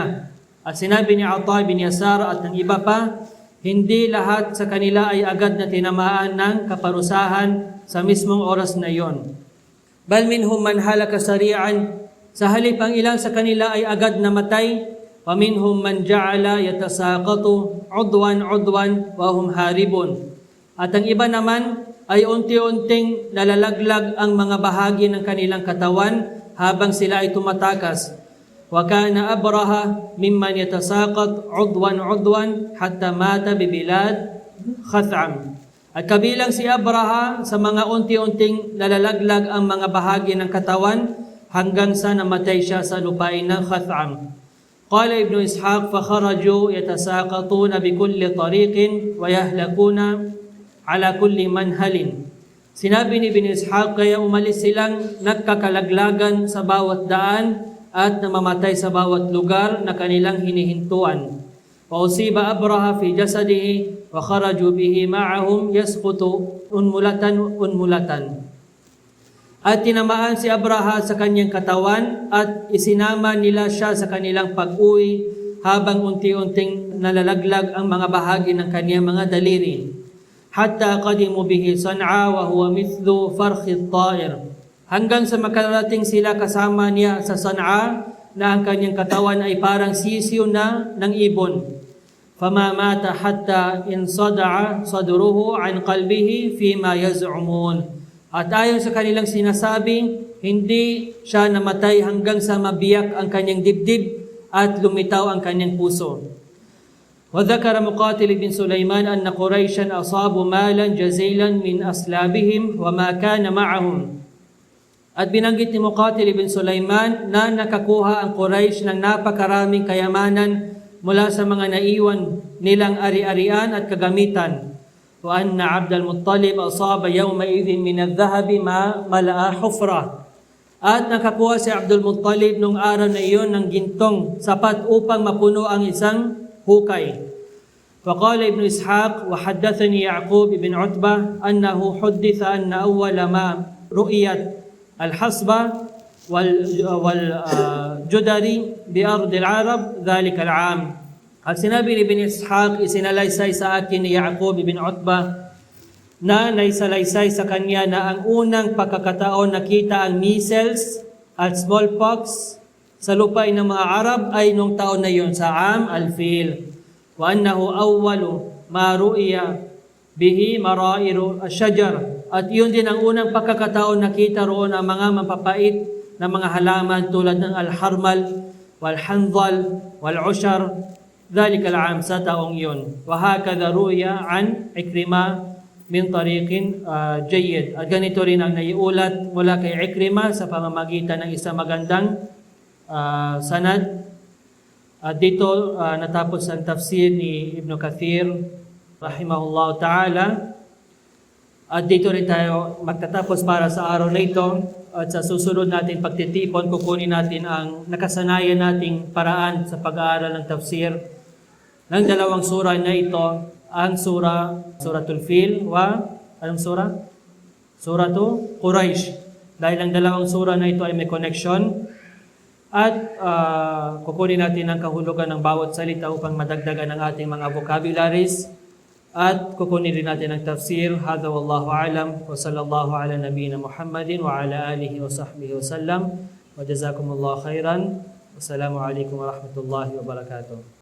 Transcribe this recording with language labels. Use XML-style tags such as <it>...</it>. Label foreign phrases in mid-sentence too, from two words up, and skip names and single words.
<tl>At sinabi ni Atay bin Yasar at ng iba pa, hindi lahat sa kanila ay agad na tinamaan ng kaparusahan sa mismong oras na iyon.</tl> <ar>بل منهم من هلك سريعا,</ar> <tl>sa halip ang ilan sa kanila ay agad namatay,</tl> <ar>ومنهم من جعل يتساقط عضوا وهم هاربون.</ar> <tl>At ang iba naman ay unti-unting nalalaglag ang mga bahagi ng kanilang katawan habang sila ay tumatakas.</tl> <ar>وكان أبرهة ممن يتساقط عضوا حتى مات ببلاد خثعم.</ar> <tl>At kabilang si Abraha sa mga unti-unting nalalaglag ang mga bahagi ng katawan hanggang sa namatay siya sa lupain ng Khath'am.</tl> <ar>قال ابن إسحاق فخرجوا يتساقطون بكل طريق ويهلكون على كل منهل.</ar> <tl>Sinabi ni Ibn Ishaq, kaya umalis silang nagkakalaglagan sa bawat daan at namamatay sa bawat lugar na kanilang hinihintuan.</tl> <ar>وأصيب أبرهة في جسده وخرجوا به معهم يسقط أنملة.</ar> <tl>At tinamaan si Abraha sa kanyang katawan at isinama nila siya sa kanilang pag-uwi habang unti-unting nalalaglag ang mga bahagi ng kanyang mga daliri.</tl> <ar>حتى قدموا به صنعاء وهو مثل فرخ الطائر.</ar> <tl>Hanggang sa makarating sila kasama niya sa San'a na ang kanyang katawan ay parang sisiw na ng ibon.</tl> <ar>فما مات حتى انصدع صدره عن قلبه فيما يزعمون.</ar> <tl>At ayon sa kanilang sinasabi, hindi siya namatay hanggang sa mabiyak ang kanyang dibdib at lumitaw ang kanyang puso.</tl> <ar>وذكر مقاتل بن سليمان أن قريشا أصابوا مالا جزيلا من أسلابهم وما كان معهم.</ar> <tl>At binanggit ni Muqatil ibn Sulaiman na nakakuha ang Quraysh ng napakaraming kayamanan mula sa mga naiwan nilang ari-arian at kagamitan.</tl> <ar>وأن عبد المطلب أصاب يومئذ من الذهب ما ملأ حفرة.</ar> <tl>At nakakuha si Abdul Muttalib nung araw na iyon ng gintong sapat upang mapuno ang isang hukay.</tl> <ar>فقال ابن إسحاق وحدثني يعقوب بن عتبة أنه حدث أن أول ما رؤيت الحصبة والجدري بأرض العرب ذلك العام.</ar> <tl>At sinabi ni Ibn Ishaq, isinalaysay sa akin ni Yaqub ibn Utbah na naisalaysay sa kanya na ang unang pagkakataon nakita ang measles at smallpox sa lupain ng mga Arab ay nung taon na yon sa</tl> <ar>عام الفيل. وأنه أول ما رئي به مراير الشجر.</ar> <tl>At yun din ang unang pagkakataon nakita roon ang mga mapapait na mga halaman tulad ng</tl> <ar>الحرمل والحنظل والعشر ذلك العام</ar> <tl>sa taong yun.</tl> <ar>وهكذا روي عن عكرمة من طريق جيد.</ar> <tl>At ganito rin ang naiulat mula kay Ikrima sa pamamagitan ng isang magandang sanad. At dito natapos ang tafsir ni Ibn Kathir</tl> <ar>رحمه الله تعالى.</ar> <tl>At dito rin tayo magtatapos para sa araw na ito. At sa susunod natin pagtitipon, kukunin natin ang nakasanayan nating paraan sa pag-aaral ng tafsir ng dalawang sura na ito, ang Suratul Fil wa anong sura? Suratul Quraysh. Dahil ang dalawang sura na ito ay may connection. At kukunin natin ang kahulugan ng bawat salita upang madagdagan ang ating mga vocabularies. At kukunin rin natin ang tafsir.</tl> <ar>هذا والله أعلم وصلى الله على نبينا محمد وعلى آله وصحبه وسلم. وجزاكم الله خيرا والسلام عليكم ورحمة الله وبركاته.</ar>